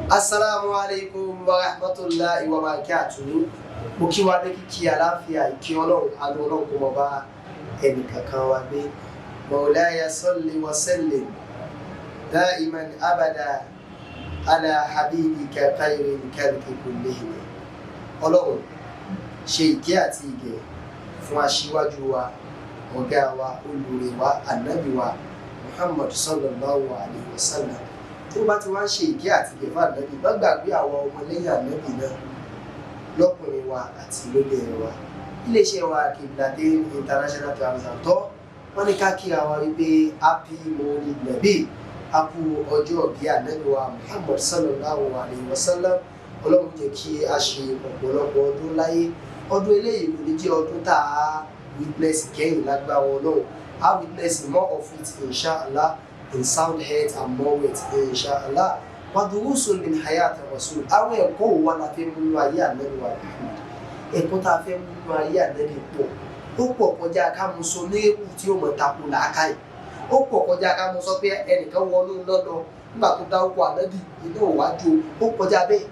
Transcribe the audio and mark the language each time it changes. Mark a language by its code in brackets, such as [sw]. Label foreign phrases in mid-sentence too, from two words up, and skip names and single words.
[ar] السلام عليكم ورحمة الله وبركاته. [yo] Mo kí wa ní kíkí àlàáfíà ìkí Ọlọ́run àánú Ọlọ́run kó máa bá ẹnì kankan wa gbé. [ar] مولاي صل وسلم دائما أبدا على حبيبك خير الخلق كلهم. [yo] Ọlọ́run ṣe ìkẹ́ àti ìgẹ̀ fún aṣíwájú wa, ọ̀gá wa, olùrè wa, ànábì wa Muhammad [ar] صلى الله عليه وسلم. [yo] Tó bá ti wá ń ṣe ìkẹ́ àti ìgẹ̀ fún ànábì, má gbàgbé àwọn ọmọlẹ́yìn ànábì náà lọ́kùnrin wa àti lóbìnrin wa. Iléeṣẹ́ wa Qiblatyn International Travels Tours wọ́n ní ká kíra wa wípé happy Mawlid Nabi, a kú ọjọ́ bí ànábì wa Muhammad [ar] صلى الله عليه وسلم. [yo] Ọlọ́run jẹ́ kí a ṣe ọ̀pọ̀lọpọ̀ ọdún láyé. Ọdún eléyìí kò ní jẹ́ ọdún tá a witness kẹ́yìn lágbára Ọlọ́run. [en] A witness more of it inshallah, in sound health and more weight inshallah. [ar] ودروس من حياة الرسول. [yo] Àwọn ẹ̀kọ́ wo la fẹ́ mú nínú ayé ànábì wa Muhammad? Ẹ̀kọ́ tá a fẹ́ mú nínú ayé ànábì pọ̀. Ó pọ̀ kọjá ká mú sọ ní ewu tí ó mọ̀ tako làákàyè. Ó pọ̀ kọjá ká mú sọ pé ẹnìkan wọnú lọ́dọ̀ nígbà tó dárúkọ ànábì inú òwájú. Ó kọjá bẹ́ẹ̀.